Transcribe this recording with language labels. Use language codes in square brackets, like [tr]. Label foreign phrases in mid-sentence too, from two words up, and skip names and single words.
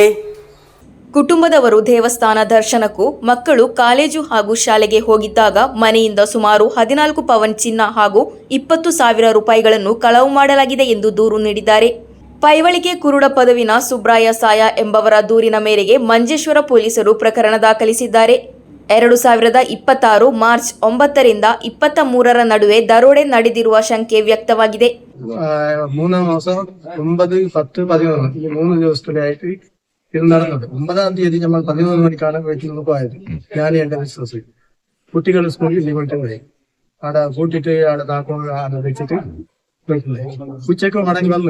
[kn] ಕುಟುಂಬದವರು ದೇವಸ್ಥಾನ ದರ್ಶನಕ್ಕೂ ಮಕ್ಕಳು ಕಾಲೇಜು ಹಾಗೂ ಶಾಲೆಗೆ ಹೋಗಿದ್ದಾಗ ಮನೆಯಿಂದ ಸುಮಾರು 14 ಪವನ್ ಚಿನ್ನ ಹಾಗೂ 20,000 ರೂಪಾಯಿಗಳನ್ನು ಕಳವು ಮಾಡಲಾಗಿದೆ ಎಂದು ದೂರು ನೀಡಿದ್ದಾರೆ. ಪೈವಳಿಕೆ ಕುರುಡ ಪದವಿನ ಸುಬ್ರಾಯ ಸಾಯ ಎಂಬವರ ದೂರಿನ ಮೇರೆಗೆ ಮಂಜೇಶ್ವರ ಪೊಲೀಸರು ಪ್ರಕರಣ ದಾಖಲಿಸಿದ್ದಾರೆ. 2026 ಮಾರ್ಚ್ 9ರಿಂದ 23ರ ನಡುವೆ ದರೋಡೆ ನಡೆದಿರುವ ಶಂಕೆ ವ್ಯಕ್ತವಾಗಿದೆ. [ml] 3 മാസം 9, 10, 11 ഈ 3 ദിവസത്തിലായിട്ട് ഇത് നടന്നത്. 9-ാം തീയതി നമ്മൾ 11 മണിക്കാണ് വീട്ടിൽ നിന്ന് പോയത്. ഞാൻ എന്റെ ബിസിനസ് കുട്ടികൾ സ്കൂളിൽ കൊണ്ടു പോയി. അവിടെ കൂട്ടിട്ട് അവിടെ താക്കോൽ വെച്ചിട്ട് ഉച്ചക്ക് മടങ്ങി വന്നു.